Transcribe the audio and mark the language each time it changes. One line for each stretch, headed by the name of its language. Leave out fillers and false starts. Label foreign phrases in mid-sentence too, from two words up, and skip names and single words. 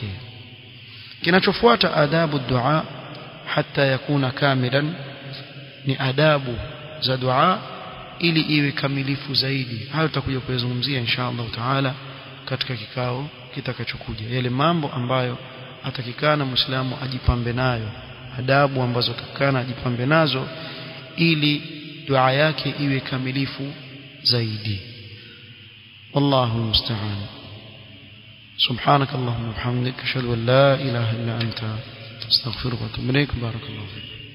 Swahili: Kinachofuata adabu dua
Arabic: حتى يكون كاملا,
Swahili: ni adabu za dua ili iwe kamilifu zaidi. Hayo tutakuja kuyazungumzia
Arabic: إن شاء الله تعالى
Swahili: katika kikao kitakachokuja, yale mambo ambayo atakikana Muislamu ajipambe nayo, adabu ambazo atakikana ajipambe nazo ili dua yake iwe kamilifu zaidi.
Arabic: والله المستعان. سبحانك اللهم وبحمدك اشهد ان لا اله الا انت استغفرك واتوب اليك. بارك الله فيك.